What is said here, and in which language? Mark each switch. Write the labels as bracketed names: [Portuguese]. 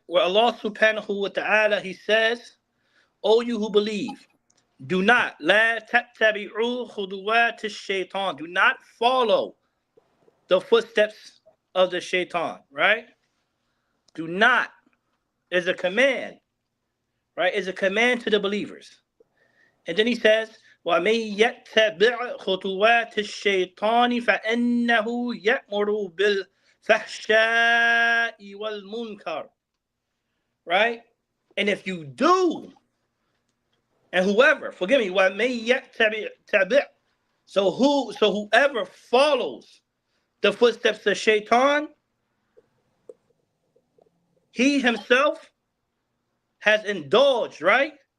[English] Where Allah Subhanahu wa Taala, He says, "O you who believe, do not [Arabic] la tattabi'u khuduwatish shaitan. [English] Do not follow the footsteps of the shaitan." Right? Do not is a command. Right? Is a command to the believers. And then he says, [Arabic] وَمَن يَتَّبِعْ خُطُوَاتِ الشَّيْطَانِ فَإِنَّهُ يَأْمُرُ بِالْفَحْشَاءِ وَالْمُنكَرِ. [English] Right? And if you do, and whoever, forgive me, [Arabic] وَمَن يَتَّبِعْ, [English] so whoever follows the footsteps of Shaitan, he himself has indulged, right?